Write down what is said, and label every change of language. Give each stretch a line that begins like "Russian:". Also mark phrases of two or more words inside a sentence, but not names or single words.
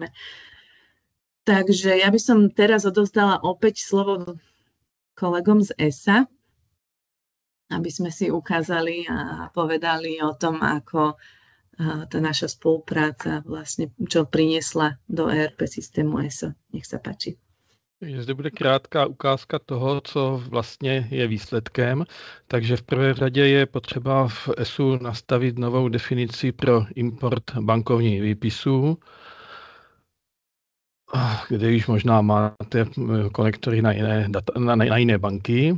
Slovak: Takže ja by som teraz odovzdala opäť slovo kolegom z ESA, aby sme si ukázali a povedali o tom, ako tá naša spolupráca vlastne čo priniesla do ERP systému ESA. Nech sa páči.
Czech: Zde bude krátká ukázka toho, co vlastně je výsledkem. Takže v prvé řadě je potřeba v ESu nastavit novou definici pro import bankovních výpisů, kde již možná máte konektory na jiné banky.